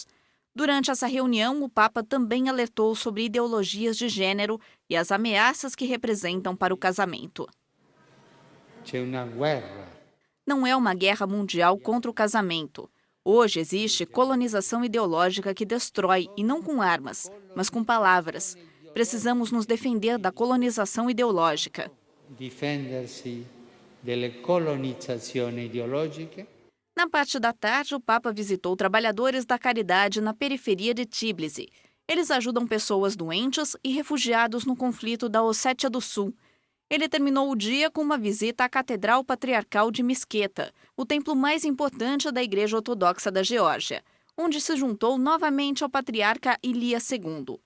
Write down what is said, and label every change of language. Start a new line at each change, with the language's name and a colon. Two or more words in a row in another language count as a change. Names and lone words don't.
Portuguese: Durante essa reunião, o Papa também alertou sobre ideologias de gênero e as ameaças que representam para o casamento. Não é uma guerra mundial contra o casamento. Hoje existe colonização ideológica que destrói, e não com armas, mas com palavras. Precisamos nos defender da colonização ideológica.
Italian: Difendersi delle colonizzazioni ideologiche.
Portuguese: Na parte da tarde, o Papa visitou trabalhadores da caridade na periferia de Tbilisi. Eles ajudam pessoas doentes e refugiados no conflito da Ossétia do Sul. Ele terminou o dia com uma visita à Catedral Patriarcal de Mesquita, o templo mais importante da Igreja Ortodoxa da Geórgia, onde se juntou novamente ao patriarca Ilia II.